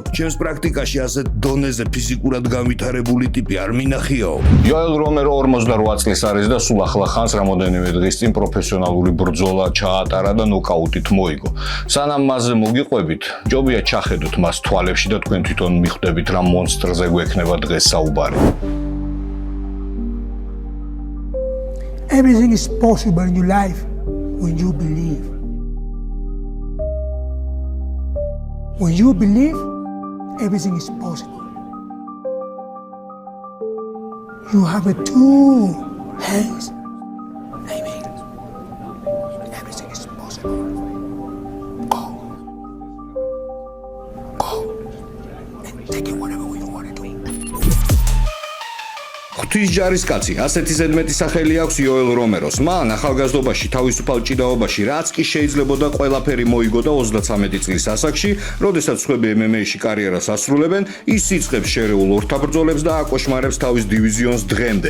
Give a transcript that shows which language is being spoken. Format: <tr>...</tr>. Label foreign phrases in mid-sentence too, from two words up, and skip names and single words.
<ka>ჩემს პრაქტიკაში ასეთ დონეზე ფიზიკურად განვითარებული ტიპი არ მინახიაო. იოელ რომერო 48 წლის არის და სულ ახლა ხანს რამოდენიმე დღის წინ პროფესიონალური ბრძოლა ჩაატარა და ნოკაუტით მოიგო. სანამ მასზე მოგიყვებით, ჯობია ჩახედოთ მას თვალებში და თქვენ თვითონ მიხვდებით რა მონსტრზე გვექნება დღეს საუბარი.</ka> <en>Everything is possible in your life when you believe. When you believe, everything is possible. You have two hands. Amen. Everything is possible. Go. Go. And take it whatever you want to do.</en> <ka>ღვთის ჯარისკაცი, ასეთი ზედმეტი სახელი აქვს იოელ რომეროს. მან ახალგაზრდობაში თავისუფალ ჭიდაობაში რაც კი შეიძლებოდა ყველაფერი მოიგო და 33 წლის ასაკში, როდესაც სხვები MMA-ში კარიერას ასრულებენ, ის იწყებს შერეულ ორთაბრძოლებს და აკოშმარებს თავის დივიზიონს დღემდე.</ka>